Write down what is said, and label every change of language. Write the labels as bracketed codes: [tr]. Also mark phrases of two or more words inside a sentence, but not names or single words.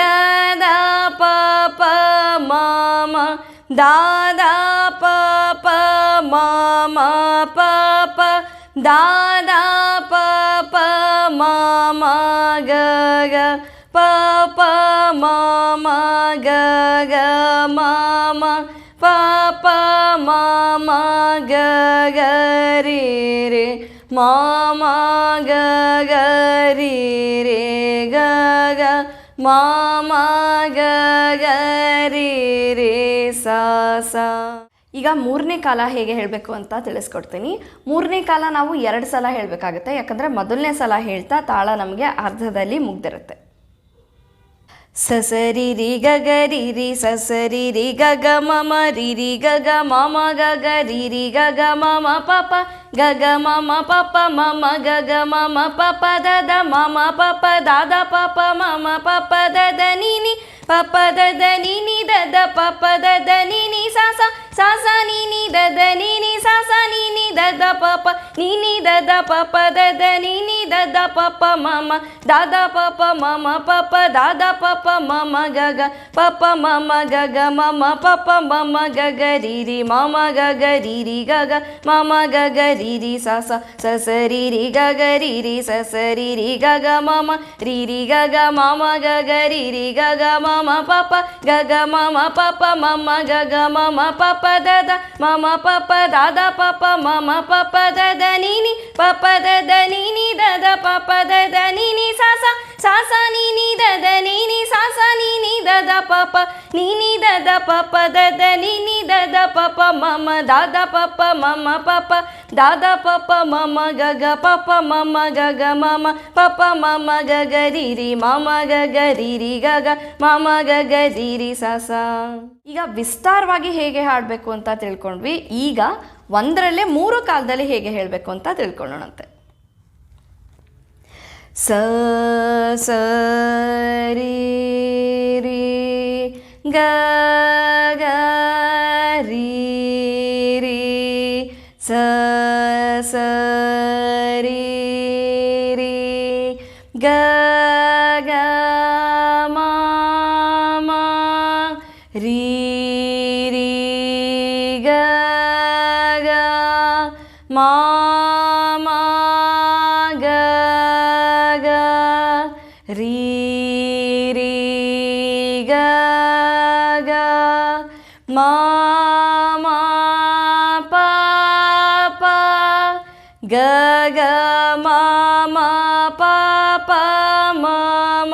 [kn] ದ ಪ ಪ ಮ ಮ ದ ದ ಪ ಪ ಮ ಮ ಪ ಪ ದ ದ ಪ ಪ ಮ ಮ ಗ ಗ ಪ ಪ ಮ ಮ ಗ ಗ ಮ ಮ ಪ ಪ ಮ ಮ ಗ ಗ ರೀ ರೀ ಮಾ ಮಾ ಗ ಗ ರಿ ರೇ ಗ ಗ ಮಾ ಮಾ ಗ ಗ ರಿ ರೇ ಸಾ ಸಾ. ಈಗ ಮೂರನೇ ಕಾಲ ಹೇಗೆ ಹೇಳಬೇಕು ಅಂತ ತಿಳಿಸ್ಕೊಡ್ತೀನಿ. ಮೂರನೇ ಕಾಲ ನಾವು 2 ಸಲ ಹೇಳಬೇಕಾಗುತ್ತೆ, ಯಾಕಂದರೆ ಮೊದಲನೇ ಸಲ ಹೇಳ್ತಾ ತಾಳ ನಮಗೆ ಅರ್ಧದಲ್ಲಿ ಮುಗ್ದಿರುತ್ತೆ. ಸಸರಿ ರಿ ಗ ಗ ರಿ ರಿ ಸಸರಿ ರಿ ಗ ಗ ಮ ಮ ರಿ ರಿ ಗ ಗ ಮ ಮ ಗ ಗ ರಿ ರಿ ಗ ಗ ಮ ಮ ಪ ಪ ಗ ಗ ಮ ಮ ಪ ಪ ಮ ಮ ಗ ಗ ಮ ಮ ಪ ಪ ದ ದ ಮ ಮ ಪ ಪ ದ ದ ಪ ಪ ಮ ಮ ಪ ಪ ದ ದ ni ni ಪ ಪ ದ ದ ni ni ದ ದ ಪ ಪ ದ ದ ni ni sa sa sa sa ni ni ದ ದ ni ni sa sa ni ni ದ ದ ಪ ಪ ni ni ದ ದ ಪ ಪ ದ ದ ni ni ದ ದ ಪ ಪ ಮ ಮ ದ ದ ಪ ಪ ಮ ಮ ಪ ಪ ದ ದ ಪ ಪ ಮ ಮ ಗ ಗ ಪ ಪ ಮ ಮ ಗ ಗ ಮ ಮ ಪ ಪ ಮ ಮ ಗ ಗ ರಿ ರಿ ಮ ಮ ಗ ಗ ರಿ ರಿ ಗ ಗ ಮ ಮ ಗ ಗ ರಿ ರಿ ಸ ಸ ಸ ಸ ರಿ ರಿ ಗ ಗ ರಿ ರಿ ಸ ಸ ರಿ ರಿ ಗ ಗ ಮ ಮ ರಿ ರಿ ಗ ಗ ಮ ಮ ಗ ಗ ರಿ ರಿ ಗ ಗ ಮ ಮ ಪ ಪ ಗ ಗ ಮ ಮ ಪ ಪ ಮ ಮ ಗ ಗ ಮ ಮ ಪ ಪ ದ ದ ಮ ಮ ಪ ಪ ದ ದ ಪ ಪ ಮ ಮ ಪ ಪ ದ ದ ni ni ಪ ಪ ದ ದ ni ni ದ ದ ಪ ಪ ದ ದ ni ni sa sa sa sa ni ni ದ ದ ni ni sa sa ni ni ದ ದ ಪ ಪ ni ni ದ ದ ಪ ಪ ದ ದ ni ni ದ ದ ಪ ಪ ಮ ಮ ದ ದ ಪ ಪ ಮ ಮ ಪ ಪ ದ ದ ಪ ಪ ಮ ಮ ಗ ಗ ಪ ಪ ಮ ಮ ಗ ಗ ಮ ಮ ಪ ಪ ಮ ಮ ಗ ಗ ರಿ ರಿ ಮ ಮ ಗ ಗ ರಿ ರಿ ಗ ಗ ಮ ಮ ಗ ಗ ರಿ ರಿ ಸ ಸ. ಈಗ ವಿಸ್ತಾರವಾಗಿ ಹೇಗೆ ಹಾಡಬೇಕು ಅಂತ ತಿಳ್ಕೊಂಡ್ವಿ. ಈಗ ಒಂದರಲ್ಲೇ 3 ಕಾಲದಲ್ಲಿ ಹೇಗೆ ಹೇಳಬೇಕು ಅಂತ ತಿಳ್ಕೊಳ್ಳೋಣಂತೆ. ಸ ಸ ರಿ ರಿ ಗ ಗ ರಿ ರಿ ಸ ಸ ರಿ ರಿ ಗ ಗ ಮ ಮ ರಿ ರಿ ಗ ಗ ಮ ಮ ಗ ಗ ರಿ ರಿ ಗ ಗ ಮ ಮ ಪ ಪ ಗ ಗ ಮ ಮ ಪ ಪ ಮ ಮ